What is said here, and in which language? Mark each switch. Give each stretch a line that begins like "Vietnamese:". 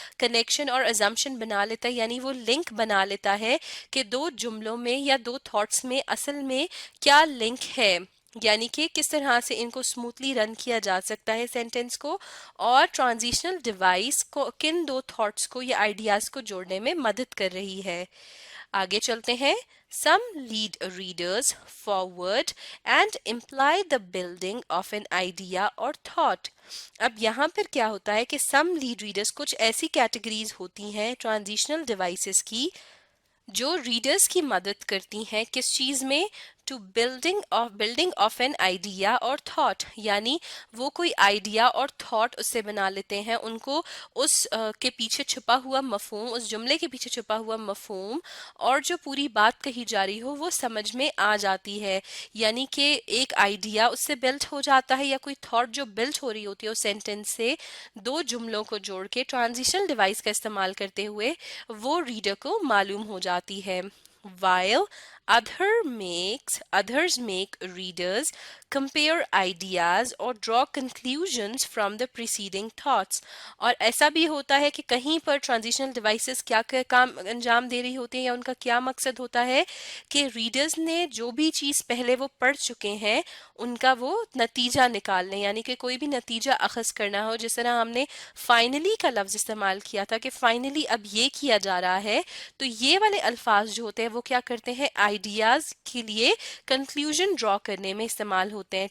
Urdu: Connection اور assumption بنا لیتا ہے، یعنی وہ لنک بنا لیتا ہے کہ دو جملوں میں یا دو تھاٹس میں اصل میں کیا لنک ہے، یعنی کہ کس طرح سے ان کو سموتھلی رن کیا جا سکتا ہے سینٹینس کو، اور ٹرانزیشنل ڈیوائس کو کن دو تھاٹس کو یا آئیڈیاز کو جوڑنے میں مدد کر رہی ہے. آگے چلتے ہیں.
English: Some lead readers forward and imply the building of an idea or thought.
Urdu: اب یہاں پر کیا ہوتا ہے کہ
English: some lead readers،
Urdu: کچھ ایسی کیٹیگریز ہوتی ہیں ٹرانزیشنل ڈیوائسز کی جو ریڈرز کی مدد کرتی ہیں کس چیز میں،
English: to building of an idea اور thought,
Urdu: یعنی وہ کوئی آئیڈیا اور تھاٹ اس سے بنا لیتے ہیں، ان کو اس کے پیچھے چھپا ہوا مفہوم، اس جملے کے پیچھے چھپا ہوا مفہوم اور جو پوری بات کہی جا رہی ہو وہ سمجھ میں آ جاتی ہے. یعنی کہ ایک آئیڈیا اس سے بلڈ ہو جاتا ہے یا کوئی تھاٹ جو بلڈ ہو رہی ہوتی ہے اس سینٹینس سے دو جملوں کو جوڑ کے ٹرانزیشنل ڈیوائس کا استعمال کرتے ہوئے وہ ریڈر کو معلوم ہو جاتی ہے.
English: While others make readers compare ideas or draw conclusions from the preceding thoughts.
Urdu: اور ایسا بھی ہوتا ہے کہ کہیں پر ٹرانزیشنل ڈیوائسز کیا کام انجام دے رہی ہوتی ہیں یا ان کا کیا مقصد ہوتا ہے کہ ریڈرز نے جو بھی چیز پہلے وہ پڑھ چکے ہیں ان کا وہ نتیجہ نکالنے، یعنی کہ کوئی بھی نتیجہ اخذ کرنا ہو. جس طرح ہم نے فائنلی کا لفظ استعمال کیا تھا کہ فائنلی اب یہ کیا جا رہا ہے، تو یہ والے الفاظ جو ہوتے ہیں وہ کیا کرتے ہیں، آئیڈیاز کے لیے کنکلوژن ڈرا کرنے میں استعمال ہوتے ہیں.